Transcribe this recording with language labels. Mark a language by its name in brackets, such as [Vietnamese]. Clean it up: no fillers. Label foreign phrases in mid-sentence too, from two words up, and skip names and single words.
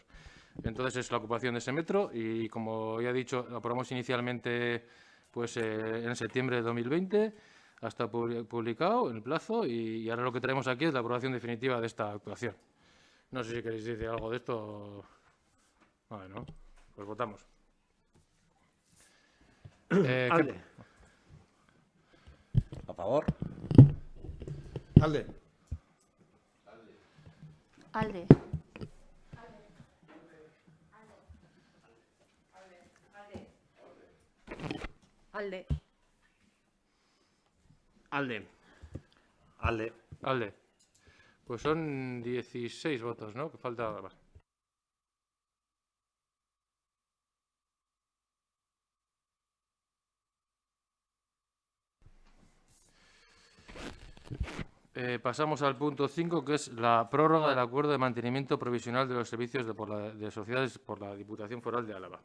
[Spanish] Entonces es la ocupación de ese metro y, como ya he dicho, lo aprobamos inicialmente pues, en septiembre de 2020, hasta publicado en el plazo, y ahora lo que traemos aquí es la aprobación definitiva de esta actuación. No sé si queréis decir algo de esto. Vale, ¿no? Pues votamos. Alde. A favor. Alde. Alde. Alde. Alde. Ale. Alde. Pues son 16 votos, ¿no? Que falta. Vale. Pasamos al punto 5, que es la prórroga del acuerdo de mantenimiento provisional de los servicios de sociedades por la Diputación Foral de Álava.